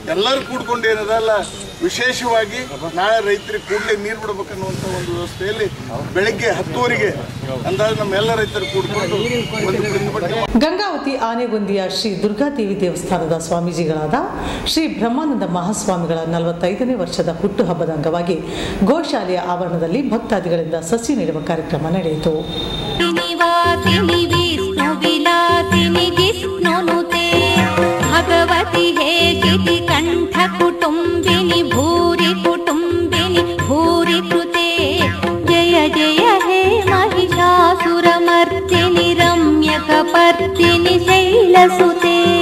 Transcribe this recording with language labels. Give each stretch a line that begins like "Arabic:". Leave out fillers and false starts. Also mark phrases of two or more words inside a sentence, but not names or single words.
Kannada: ಎಲ್ಲರೂ ಕೂಡ್ಕೊಂಡು ಏನದಲ್ಲ ವಿಶೇಷವಾಗಿ ನಾಳೆ ರೈತರಿಗೆ ಕೂಡಲೇ ನೀರು ಬಿಡಬೇಕನ್ನುವಂಥ ಒಂದು ವ್ಯವಸ್ಥೆಯಲ್ಲಿ ಬೆಳಗ್ಗೆ 10:00 ಅಂದಾಜು ನಮ್ಮೆಲ್ಲ ರೈತರು ಕೂಡ್ಕೊಂಡು ಒಂದು ಪ್ರತಿಭಟನೆ. ಗಂಗಾವತಿ ಆನೆಗೊಂದಿಯ ಶ್ರೀ ದುರ್ಗಾದೇವಿ ದೇವಸ್ಥಾನದ ಸ್ವಾಮೀಜಿಗಳಾದ ಶ್ರೀ ಬ್ರಹ್ಮಾನಂದ ಮಹಾಸ್ವಾಮಿಗಳ 45ನೇ ವರ್ಷದ ಹುಟ್ಟುಹಬ್ಬದ ಅಂಗವಾಗಿ ಗೋಶಾಲೆಯ ಆವರಣದಲ್ಲಿ ಭಕ್ತಾದಿಗಳಿಂದ ಸಸಿ ನೀಡುವ ಕಾರ್ಯಕ್ರಮ ನಡೆಯಿತು.
Sanskrit: भगवती हे चिति कंठ कुटुंबिनी भूरि कुटुंबिनी भूरि कृते जय जय हे महिषासुरमर्दिनि रम्यकपर्दिनि शैलसुते